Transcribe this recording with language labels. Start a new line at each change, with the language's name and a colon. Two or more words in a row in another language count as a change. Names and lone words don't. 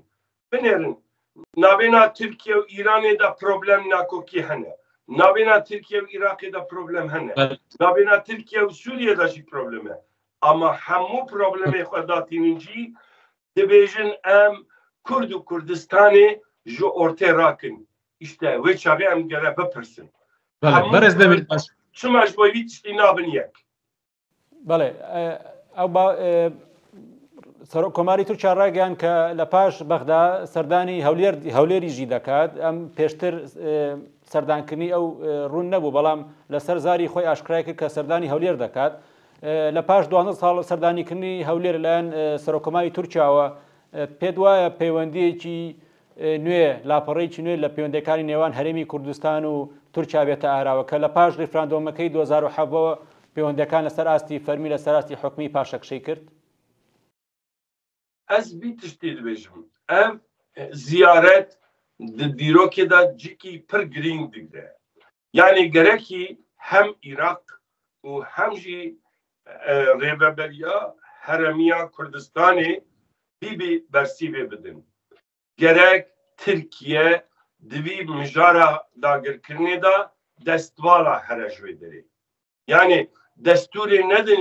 Kurdish: binêrin navêna Tirkiye û Îranê de problem nakokî hene navêna Tirkiye û Iraqê de problem hene navêna Tirkiye û Sûriye de jî problem e ama hemû problemê xwe datînin jî dibêjin em Kurd û Kurdistanê ji ortê rakin îşte wê çavê em gere bipirsin çima ji bo wî tiştî nabin yek
Central Kurdish: بەڵێ ئەو کۆماری تورکیا ڕاگەیان کە لە پاش بەغدا سەردانی هەولێریژی دەکات ئەم پێشتر سەردانکردنی ئەو ڕوون نەبوو بەڵام لەسەر زاری خۆی ئاشکرای کرد کە سەردانی هەولێر دەکات لە پاش 12 ساڵ سەردانیکردنی هەولێر لایەن سەرۆکۆماری تورکیاوە پێت وایە پەیوەندیەکی نوێ لاپەڕێکی نوێ لە پەیوەندەکانی نێوان هەرێمی کوردستان و تورکیا بێتە ئاراوە کە لە پاش ڕیفراندۆمەکەی 2007ەوە پەیوەندەکان لەسەر ئاستی فەرمی لەسەر ئاستی حکمی پاشەکشەی کرد
Kurdish: ez vî tiştê dibêjim ev ziyaret di dîrokê da cikî pir girîng digre yanî gerekî hem Iraq û hem jî rêveberiya heremiya Kurdistanê bî bersîvê bidin gerek Tirkiye di vî mijara dagirkirinê da destvala here ji wê derê yanî destûrê nedin